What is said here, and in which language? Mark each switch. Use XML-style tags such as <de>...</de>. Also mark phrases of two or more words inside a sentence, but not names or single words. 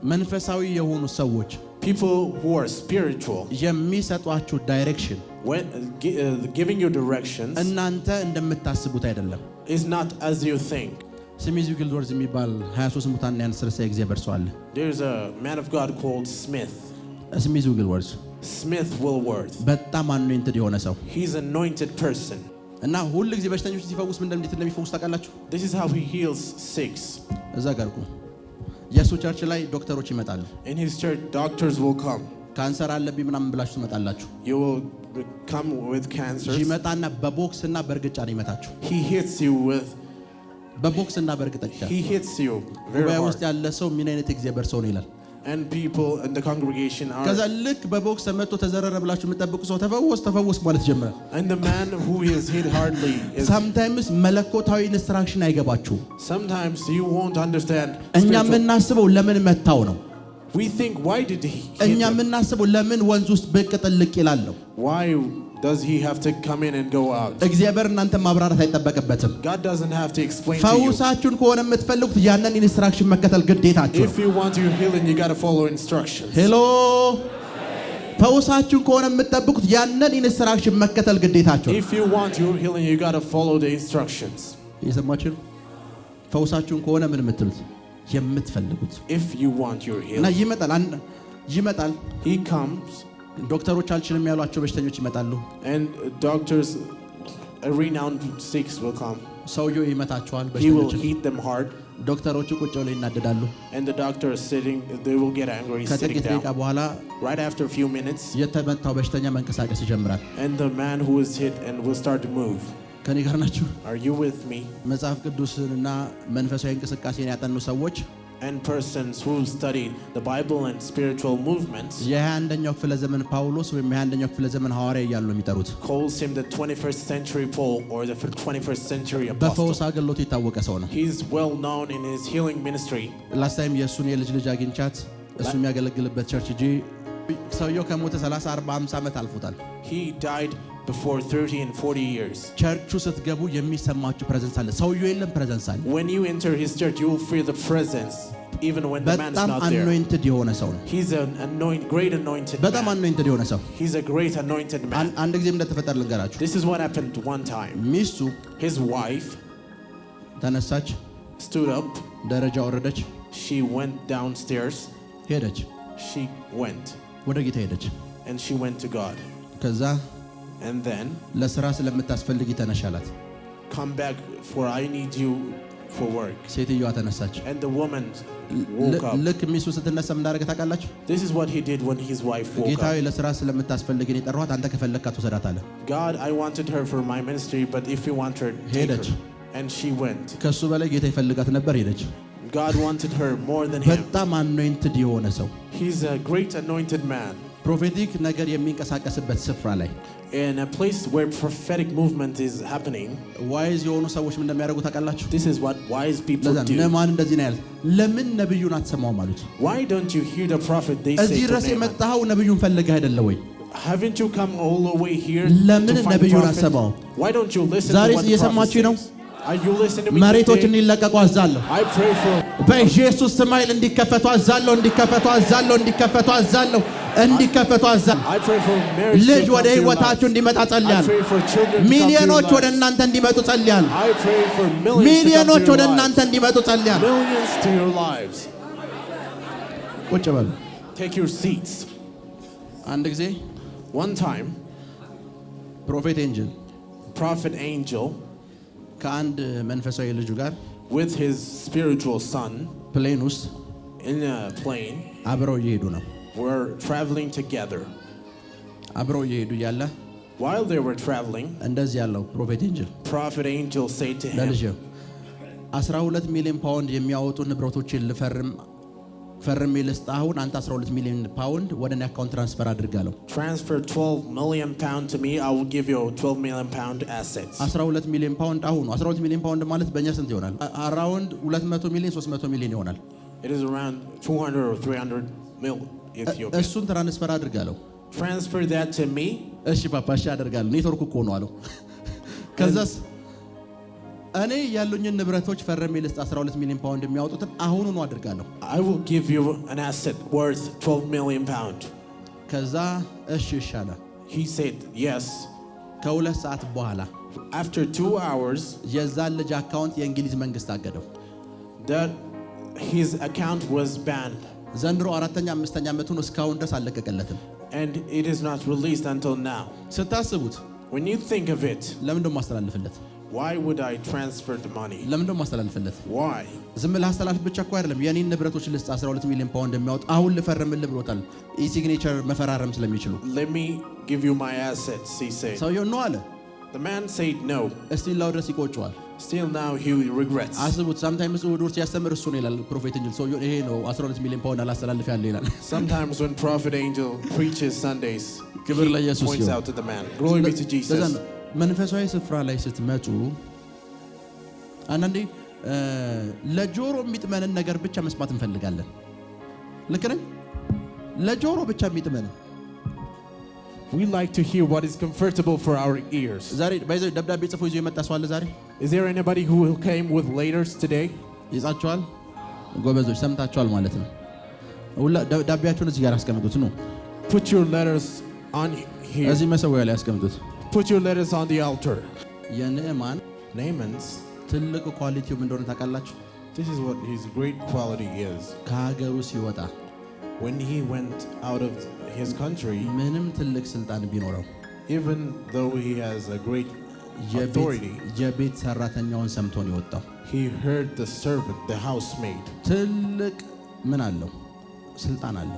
<am>መንፈሳዊ የሆኑ ሰዎች</am> <en>people who are spiritual</en> <am>የሚሰጧችሁ ዳይሬክሽን</am> <en>when giving you directions</en> <am>እናንተ እንደምታስቡት አይደለም</am> <en>is not as you think.</en> <am>ስሚዝ ዊግልወርዝ የሚባል 23 ሙታን ያንስረሳ እግዚአብሔር ሰው አለ</am> <en>There's a man of God called Smith.</en> <am>ስሚዝ ዊግልወርዝ</am> <en>Smith Wilworth.</en> <am>በጣም anointed የሆነ ሰው</am> <en>He's an anointed person.</en> <am>እና ሁሉ ጊዜ በሽተኞች ሲፈውስ ምን እንደሚፈውስ ታውቃላችሁ?</am> <en>This is how he heals sick.</en> <am>እዛ ጋርኩ የሱ ቸርች ላይ ዶክተሮች ይመጣሉ</am> <en>In his church doctors will come.</en> <am>ካንሰር አለብኝ ምናምን ብላችሁ ትመጣላችሁ</am> <en>You will come with cancer.</en> <am>ይመጣና በቦክስ እና በርግጫ ነው ይመታችሁ</am> <en>He hits you with</en> <am>በቦክስ እና በርግጫ</am> <en>He hits you very</en> <am>ጉባኤ</am> <en>hard.</en> <am>ውስጥ ያለ ሰው ምን አይነት እግዚአብሔር ሰው ነው ይላል</am> <en>And people in the congregation are</en> <am>ከዛ ልክ በቦክስ መጥቶ ተዘረረ ብላችሁ የምትጠብቁ ሰው ተፈወስ ማለት ጀመረ</am> <en>And the man who is hit hardly is</en> <am>sometimes መለኮታዊ ኢንስትራክሽን አይገባችሁ</am> <en>Sometimes you won't understand</en> <am>እኛ</am> <en>spiritual-</en> <am>የምናስበው ለምን መታው ነው</am> <en>We think why did he</en> <am>እኛ</am> <en>hit him?</en> <am>የምናስበው ለምን ወንዝ ውስጥ ብቅ ጥልቅ ይላል ነው</am> <en>Why does he have to come in and go out?</en> <am>እግዚአብሔር እናንተ ማብራራት አይጠበቅበትም</am> <en>God doesn't have to explain to you.</en> <am>ፈውሳችሁን ከሆነ የምትፈልጉት ያንን ኢንስትራክሽን መከተል ግዴታችሁ</am> <en>If you want your healing, you got to follow instructions.</en> <am>ሄሎ ፈውሳችሁን ከሆነ የምትጠብቁት ያንን ኢንስትራክሽን መከተል ግዴታችሁ</am> <en>If you want your healing, you got to follow the instructions.</en> <am>እየሰማችሁ ፈውሳችሁን ከሆነ ምን የምትሉት የምትፈልጉት</am> <en>If you want your</en> <am>እና</am> <en>healing,</en> <am>ይመጣል</am> <en>he comes</en> <am>ዶክተሮች አልችልም ያሏቸው በሽተኞች ይመጣሉ</am> <en>and doctors, a renowned sick will come.</en> <am>ሰውየው ይመታቸዋል</am> <en>He will</en> <am>በሽተኞች</am> <en>hit them hard.</en> <am>ዶክተሮቹ ቁጭ ብለው ይናደዳሉ</am> <en>And the doctor is sitting, they will get angry sitting</en> <am>ከጥቂት ደቂቃ</am> <en>down.</en> <am>በኋላ</am> <en>Right after a few minutes,</en> <am>የተመታው በሽተኛ መንቀሳቀስ ይጀምራል</am> <en>and the man who is hit and will start to move.</en> <am>ከኔ ጋር ናችሁ</am> <en>Are you with me?</en> <am>መጽሐፍ ቅዱስንና መንፈሳዊ እንቅስቃሴን ያጠኑ ሰዎች</am> <en>And persons who studied the Bible and spiritual movements</en> <am>የ21ኛው ክፍለ ዘመን ጳውሎስ ወይም የ21ኛው ክፍለ ዘመን ሐዋርያ እያሉ ነው የሚጠሩት</am> <en>calls him the 21st century Paul or the 21st century apostle.</en> <am>በፈውስ አገልግሎቱ የታወቀ ሰው ነው</am> <en>He's well known in his healing ministry. last time</en> <am>የእሱን የልጅ ልጅ አግኝቻት እሱ የሚያገለግልበት ቸርች እንጂ ሰውየው ከሞተ 30 40 50 ዓመት አልፎታል</am> <en>He died before 30 and 40 years.</en> <am>ቸርቹ ስትገቡ የሚሰማችሁ ፕሬዘንስ አለ ሰውየው የለም ፕሬዘንስ አለ</am> <en>When you enter his church, you will feel the presence even when the man is</en> <am>በጣም</am> <en>not there.</en> <am>anointed የሆነ ሰው ነው</am> <en>He's an great anointed</en> <am>በጣም</am> <en>man.</en> <am>anointed የሆነ ሰው</am> <en>He's a great anointed man.</en> <am>አንድ ጊዜ እንደተፈጠረ ልንገራችሁ</am> <en>This is what happened one time.</en> <am>ሚስቱ</am> <en>His wife</en> <am>ተነሳች</am> <en>stood up.</en> <am>ደረጃ ወረደች</am> <en>She went downstairs.</en> <am>ሄደች</am> <en>She went.</en> <am>ወደ ጌታ ሄደች</am> <en>And she went to God.</en> <am>ከዛ</am> <en>And then</en> <am>ለስራ ስለምታስፈልጊ ተነሻላት</am> <en>come back for I need you for work.</en> <am>ሴትዮዋ ተነሳች</am> <en>And the woman woke up.</en> <am>ልክ ሚስቱ ስትነሳ ምን እንዳደረገ ታውቃላችሁ</am> <en>This is what he did when his wife woke</en> <am>ጌታዬ</am> <en>up.</en> <am>ለስራ ስለምታስፈልጊ ነው የጠራኋት አንተ ከፈለግካት ወሰዳት አለ</am> <en>God, I wanted her for my ministry, but if you want her, take her.</en> <am>ሄደች</am> <en>And she went.</en> <am>ከሱ በላይ ጌታ ይፈልጋት ነበር ሄደች</am> <en>God wanted her more than him.</en> <am>በጣም anointed የሆነ ሰው</am> <en>He's a great anointed man.</en> <am>ፕሮፌቲክ ነገር የሚንቀሳቀስበት ስፍራ ላይ</am> <en>In a place where prophetic movement is happening,</en> <am>ዋይዝ የሆኑ ሰዎች ምን እንደሚያደርጉ ታውቃላችሁ</am> <en>this is what wise people</en> <am>ለዛ</am> <en>do.</en> <am>ነማን እንደዚህ ነው ያለ ለምን ነብዩን አትሰማውም አሉት</am> <en>Why don't you hear the prophet? They</en> <am>እዚህ</am> <en>say to</en> <am>ድረስ</am> <en>Naaman.</en> <am>የመጣኸው ነብዩን ፈልገህ አይደለ ወይ</am> <en>Haven't you come all the way here</en> <am>ለምን</am> <en>to find</en> <am>ነብዩን</am> <en>prophet?</en> <am>አትሰማውም</am> <en>Why don't you listen</en> <am>ዛሬ</am> <en>to what the prophet</en> <am>እየሰማችሁ ነው</am> <en>says? Are you listening to me</en> <am>መሬቶች</am> <en>today?</en> <am>እንዲለቀቁ አዛለሁ</am> <en>I pray for</en> <am>በኢየሱስ ስም ኃይል እንዲከፈቱ አዛለሁ እንዲከፈቱ አዛለሁ እንዲከፈቱ አዛለሁ እንዲከፈቱ አዛለሁ</am> <en>I pray for marriage</en> <am>ልጅ</am> <en>to</en> <am>ወደ</am> <en>come to your</en> <am>ህይወታችሁ</am> <en>life.</en> <am>እንዲመጣ</am> <en>I</en> <am>ጸልያለሁ</am> <en>pray for children to come to</en> <am>ሚሊዮኖች</am> <en>your</en> <am>ወደ</am> <en>lives.</en> <am>እናንተ እንዲመጡ ጸልያለሁ</am> <en>I pray for millions to come</en> <am>ሚሊዮኖች</am> <en>to</en> <am>ወደ</am> <en>your</en> <am>እናንተ</am> <en>lives.</en> <am>እንዲመጡ ጸልያለሁ</am> <en>Millions to your lives.</en> <am>ቁጭ በሉ</am> <en>Take your seats.</en> <am>አንድ ጊዜ</am> <en>One time,</en> <am>ፕሮፌት ኤንጅል</am> <en>prophet angel</en> <am>ከአንድ መንፈሳዊ ልጁ ጋር</am> <en>with his spiritual son</en> <am>ፕሌን ውስጥ</am> <en>in a plane</en> <am>አብረው እየሄዱ ነው</am> <en>were traveling together.</en> <am>አብረው እየሄዱ ያለ</am> <en>While they were traveling,</en> <am>እንደዚህ ያለው ፕሮፌት ኤንጅል</am> <en>prophet angel said to him,</en> <am>ለልጅ 12 ሚሊዮን ፓውንድ የሚያወጡ ንብረቶችን ፈርሜ ልስጥ አሁን አንተ 12 ሚሊዮን ፓውንድ ወደ እኔ አካውንት ትራንስፈር አድርጋለሁ</am> <en>transfer 12 million pound to me, I will give you 12 million pound assets.</en> <am>12 ሚሊዮን ፓውንድ አሁን 12 ሚሊዮን ፓውንድ ማለት በእኛ ስንት ይሆናል አራውንድ 200 ሚሊዮን 300 ሚሊዮን ይሆናል</am> <en>It is around 200 or 300 mil Ethiopian.</en> <am>እሱን ትራንስፈር አድርጋለሁ</am> <en>Transfer that to me.</en> <am>እሺ ፓፓ እሺ አደርጋለሁ ኔትወርክ እኮ ነው አለው ከዛስ እኔ ያሉኝን ንብረቶች ፈርሜ ልስጥ 12 ሚሊዮን ፓውንድ የሚያወጡትን አሁኑኑ አድርጋለሁ።</am> <en>I will give you an asset worth 12 million pound.</en> <am>ከዛ እሺ ይሻለ።</am> <en>He said yes.</en> <am>ከሁለት ሰዓት በኋላ</am> <en>After 2 hours,</en> <am>የዛን ልጅ አካውንት የእንግሊዝ መንግስት አገደው።</am> <en>that his account was banned.</en> <am>ዘንድሮ 4ኛ 5ኛ ዓመቱን እስካሁን ድረስ አልለቀቀለትም።</am> <en>And it is not released until now.</en> <am>ስታስቡት</am> <en>When you think of it,</en> <am>ለምን ደሞ ማስተላለፍለት?</am> <en>why would I transfer the money?</en> <am>ለምን ደሞ ማስተላለፍለት?</am> <en>Why?</en> <am>ዝም ብለህ አስተላልፍ ብቻ እኮ አይደለም። የኔን ንብረቶች ልስጥ 12 ሚሊዮን ፓውንድ የሚያወጥ አሁን ልፈርምልህ ብሎታል። ኢሲግኔቸር መፈራረም ስለሚችሉ</am> <en>Let me give you my assets, he said.</en> <am>ሰውየው ነው አለ።</am> <en>The man said no.</en> <am>እስቲ ላው ድረስ ይቆጨዋል።</am> <en>Still now he regrets.</en> <am>አስቡት። sometimes እሑድ ሲያስተምር እሱ ነው ይላል ፕሮፌት እንጂ ሰውየው ይሄ ነው 12 ሚሊዮን ፓውንድ አላስተላልፍ ያለ ይላል።</am> <en>Sometimes when Prophet Angel preaches Sundays,</en> <am>ክብር ለኢየሱስ</am> <en>points</en> <am>ይሁን።</am> <en>out to the man. Glory be to Jesus.</en> <am>መንፈሳዊ ስፍራ ላይ ስትመጡ አንዳንዴ ለጆሮ የሚጥመንን ነገር ብቻ መስማት እንፈልጋለን። ልክ ነኝ? ለጆሮ ብቻ የሚጥመንን</am> <en>We like to hear what is comfortable for our ears.</en> <am>ዛሬ ባይዘው ደብዳቤ ጽፎ ይዞ የመጣ ሰው አለ ዛሬ?</am> <en>Is there anybody who came with letters today?</en> <am>ይጻችኋል? ጎበዞች ሰምታችኋል ማለት ነው። ሁላ ደብዳቤያችሁን እዚህ ጋር አስቀምጡት ነው።</am> <en>Put your letters on here.</en> <am>እዚህ መሰዊያ ላይ አስቀምጡት።</am> <en>Put your letters on the altar.</en> <am>የንዕማን</am> <en>Naaman's,</en> <am>ትልቅ ኳሊቲው ምን እንደሆነ ታውቃላችሁ?</am> <en>this is what his great quality is.</en> <am>ከሀገሩ ሲወጣ</am> <en>When he went out of his country,</en> <am>ምንም ትልቅ ስልጣን ቢኖረው</am> <en>even though he has a great authority,</en> <am>የቤት ሰራተኛውን ሰምቶ ነው የወጣው።</am> <en>he heard the servant, the housemaid.</en> <am>ትልቅ ምን አለው? ስልጣን አለው።</am>